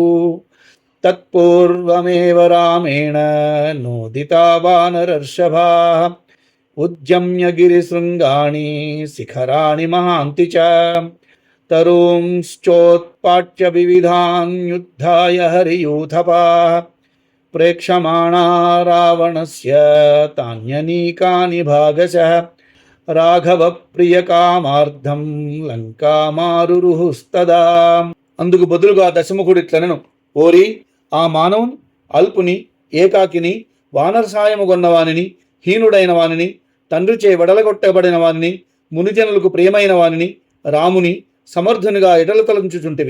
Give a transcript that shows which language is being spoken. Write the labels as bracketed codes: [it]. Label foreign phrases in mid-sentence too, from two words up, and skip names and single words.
[sa] तत्पूर्वमेव रामेण नोदिता वानरर्षभाः उद्यम्य गिरिशृङ्गाणि शिखराणि महान्ति च. तरूंश्चोत्पाट्य विविधान् युद्धाय हरियूथपाः प्रेक्षमाणा रावणस्य तान्यनीकानि भागशः. రాఘవ ప్రియ కామార్థం లంకామారురుహుస్తదా. [te] అందుకు బదులుగా దశముఖుడిట్లనెను, ఓరి ఆ మానవుని, అల్పుని, ఏకాకిని, వానర సాయము గొన్నవానిని, హీనుడైన వానిని, తండ్రిచే వెడలగొట్టబడిన వానిని, మునిజనులకు ప్రియమైన వానిని, రాముని సమర్థునిగా ఎడల తలంచుచుంటివి.